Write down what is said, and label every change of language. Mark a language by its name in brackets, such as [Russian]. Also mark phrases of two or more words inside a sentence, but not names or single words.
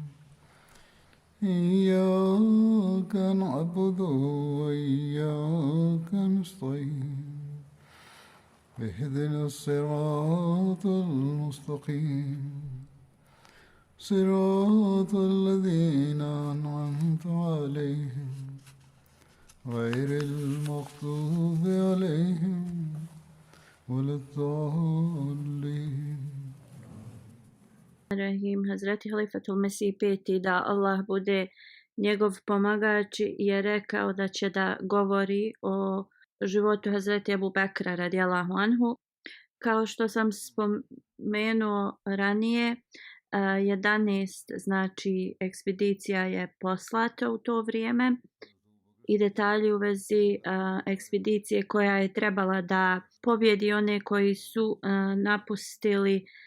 [Arabic] إياك نعبد وإياك نستعين اهدنا الصراط المستقيم صراط الذين أنعمت عليهم غير المغضوب عليهم ولا الضالين. Rahim, [Bosnian] Hazreti Halifatul Mesih peti, da Allah bude njegov pomagač, je rekao da će da govori o životu Hazreti Ebu Bekra [Arabic] رضي الله عنه. [Bosnian] Kao što sam spomenuo ranije, 11 znači ekspedicija je poslata u to vrijeme i detalji u vezi ekspedicije koja je trebala da pobjedi one koji su napustili